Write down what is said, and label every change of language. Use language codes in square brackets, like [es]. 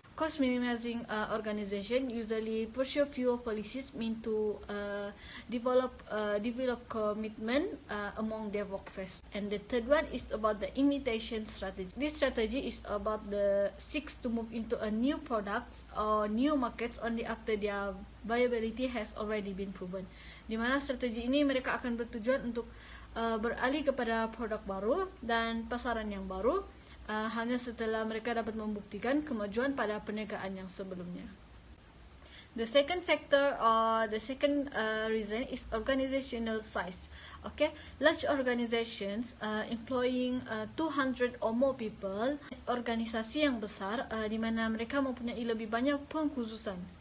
[en] Cost minimizing organization usually pursue fewer policies meant to develop commitment among their workforce. And the third one is about the imitation strategy. This strategy is about the seeks to move into a new products or new markets only after their viability has already been proven. [ms] Di mana strategi ini mereka akan bertujuan untuk beralih kepada produk baru dan pasaran yang baru. Hanya setelah mereka dapat membuktikan kemajuan pada perniagaan yang sebelumnya. [en] The second factor or the second reason is organizational size. Okay, large organizations employing 200 or more people, [ms] organisasi yang besar di mana mereka mempunyai lebih banyak pengkhususan.